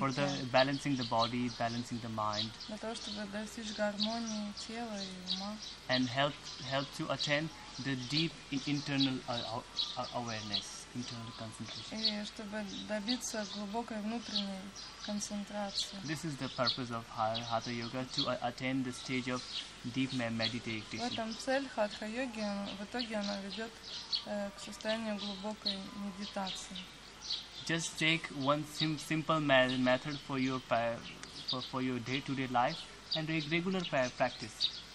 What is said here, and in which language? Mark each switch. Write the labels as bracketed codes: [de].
[en] For the balancing the body, balancing the mind. [ru] Для того, чтобы достичь гармонии тела и ума. [en] And help to attain the deep internal awareness, internal concentration. [ru] И чтобы добиться глубокой внутренней концентрации. [en] This is the purpose of Hatha yoga, to attain the stage of deep meditation. [ru] В этом цель хатха-йоги, в итоге она ведет к состоянию глубокой медитации. [en] Just take one simple method for your day-to-day life and regular practice.